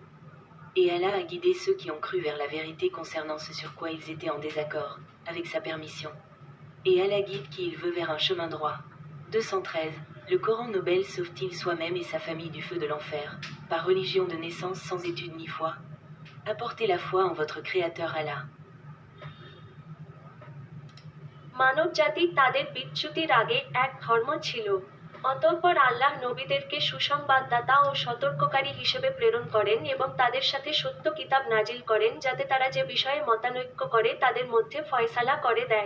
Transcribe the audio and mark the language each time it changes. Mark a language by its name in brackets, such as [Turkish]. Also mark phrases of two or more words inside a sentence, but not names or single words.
[French] Et Allah a guidé ceux qui ont cru vers la vérité concernant ce sur quoi ils étaient en désaccord, avec sa permission. Et Allah guide qui il veut vers un chemin droit. 213. Le Coran Nobel sauve-t-il soi-même et sa famille du feu de l'enfer, par religion de naissance sans étude ni foi? Apportez la foi en votre Créateur Allah. [Bangla] মানবজাতি তাদের বিচ্যুতির আগে এক ধর্ম ছিল। অতঃপর আল্লাহ নবীদেরকে সুসংবাদদাতা ও সতর্ককারী হিসেবে প্রেরণ করেন এবং তাদের সাথে সত্য কিতাব নাজিল করেন যাতে তারা যে বিষয়ে মতানৈক্য করে তাদের মধ্যে ফয়সালা করে দেয়।